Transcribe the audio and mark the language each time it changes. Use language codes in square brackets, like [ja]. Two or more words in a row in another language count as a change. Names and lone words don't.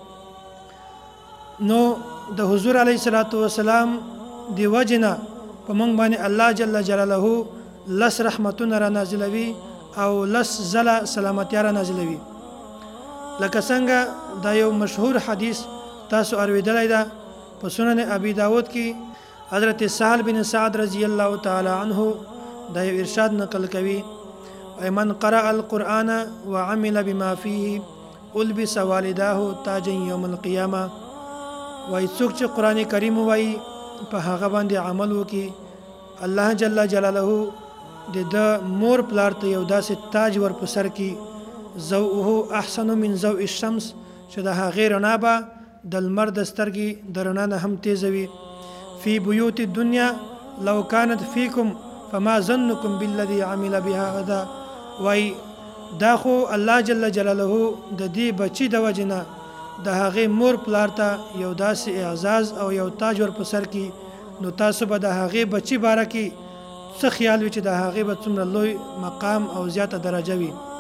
[ps] نو د حضور [ar] علیه الصلوۃ والسلام [ps] دی وجنه په مونږ باندې الله [ar] جل جلاله [ps] 10 رحمتونه را نازلوي او 10 ځله سلامتیا را نازلوي. لکه څنګه دا یو مشهور حدیث تاسو اوریدلی ده په سنن ابی داود کې حضرت سهل بن سعد [ar] رضی الله تعالی عنه [ps] دا یو ارشاد نقل کوي، [ar] من قرأ القرآن وعمل بما فيه البس والداه تاجا یوم القیامه. [ps] وای څوک چې قرآن کریم وایي په هغه باندې عمل وکي، الله [ar] جل جلاله [ps] د مور پلار ته یو داسې تاج ور په سر کې [ar] ضوءه احسن من ضوء الشمس، [ps] چې د هغې رڼا به د لمر د سترګې د رڼا نه هم تیزه وي. [ar] فی بیوت الدنیا لو کانت فیکم فما ظنکم بالذی عمل بهذا. [ps] وای دا خو الله [ar] جل جلاله [ps] د دې بچی د وجنه د هغې مور پلار ته یو داسې اعزاز او یو تاج ور په سر کې، نو تاسو به د هغې بچی باره کې څه خیال وي چې د هغې به څومره لوی مقام او زیاته درجه وي.